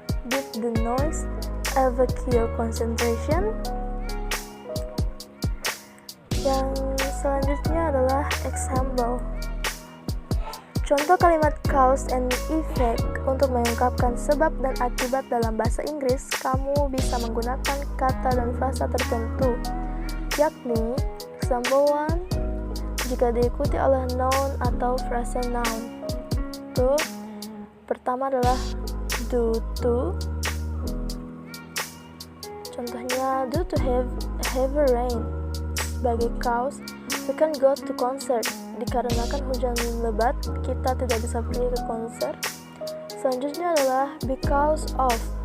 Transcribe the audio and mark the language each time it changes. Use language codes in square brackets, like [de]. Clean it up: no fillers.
[en] Did the noise affect your concentration? [id] Yang selanjutnya adalah example. Contoh kalimat cause and effect untuk mengungkapkan sebab dan akibat dalam bahasa Inggris, kamu bisa menggunakan kata dan frasa tertentu, yakni example 1 jika diikuti oleh noun atau frasa noun. Pertama adalah due to. Contohnya [en] due to heavy rain. [id] Sebagai [en] cause, we can go to concert. [id] Dikarenakan hujan lebat, kita tidak bisa pergi ke konser. Selanjutnya adalah because of.